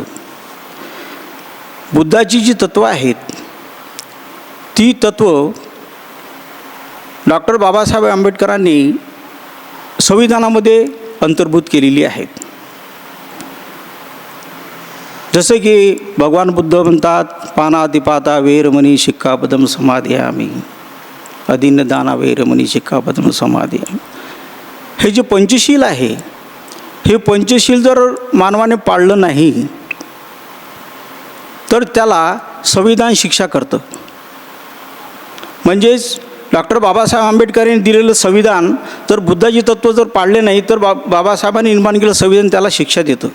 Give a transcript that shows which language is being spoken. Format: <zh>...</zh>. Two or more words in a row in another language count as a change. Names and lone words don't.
<mr>बुद्धाची जी तत्त्वं आहेत ती तत्त्व डॉक्टर बाबासाहेब आंबेडकरांनी संविधानामध्ये अंतर्भूत केलेली आहेत. जसं की भगवान बुद्ध म्हणतात,</mr> <pi>पानातिपाता वेरमणी शिक्कापदम समाधियामी, अदिन्नदाना वेरमणी शिक्कापदम समाधियामी.</pi> <mr>हे जे पंचशील आहे, हे पंचशील जर मानवाने पाळलं नाही तर त्याला संविधान शिक्षा करतं. म्हणजेच डॉक्टर बाबासाहेब आंबेडकरांनी दिलेलं संविधान जर बुद्धाची तत्त्व जर पाळले नाही तर बाबासाहेबांनी निर्माण केलेलं संविधान त्याला शिक्षा देतं.</mr>